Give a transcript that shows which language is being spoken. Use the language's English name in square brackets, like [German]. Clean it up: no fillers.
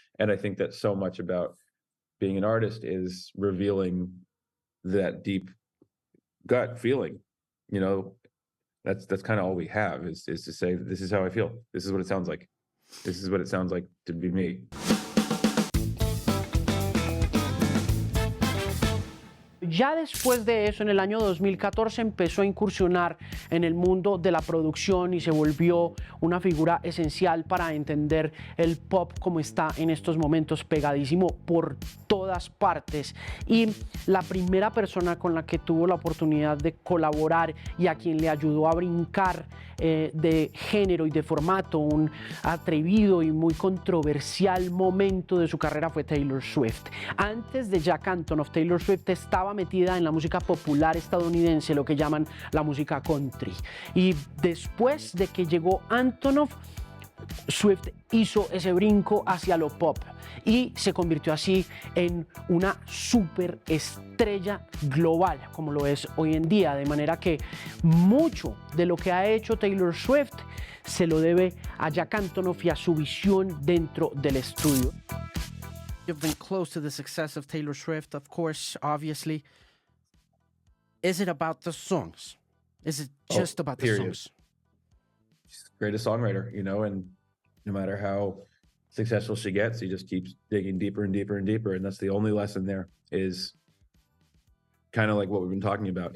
[English] And I think that so much about being an artist is revealing that deep gut feeling. That's kind of all we have is to say, this is how I feel. This is what it sounds like. This is what it sounds like to be me. [Spanish] Ya después de eso, en el año 2014, empezó a incursionar en el mundo de la producción y se volvió una figura esencial para entender el pop como está en estos momentos, pegadísimo por todas partes. Y la primera persona con la que tuvo la oportunidad de colaborar y a quien le ayudó a brincar de género y de formato, un atrevido y muy controversial momento de su carrera fue Taylor Swift. Antes de Jack Antonoff, Taylor Swift estaba metida en la música popular estadounidense, lo que llaman la música country. Y después de que llegó Antonoff, Swift hizo ese brinco hacia lo pop y se convirtió así en una superestrella global, como lo es hoy en día, de manera que mucho de lo que ha hecho Taylor Swift se lo debe a Jack Antonoff y a su visión dentro del estudio. [English] You've been close to the success of Taylor Swift, of course, obviously. Is it about the songs? Is it just about the songs? She's the greatest songwriter, and no matter how successful she gets, she just keeps digging deeper and deeper and deeper. And that's the only lesson there is kind of like what we've been talking about.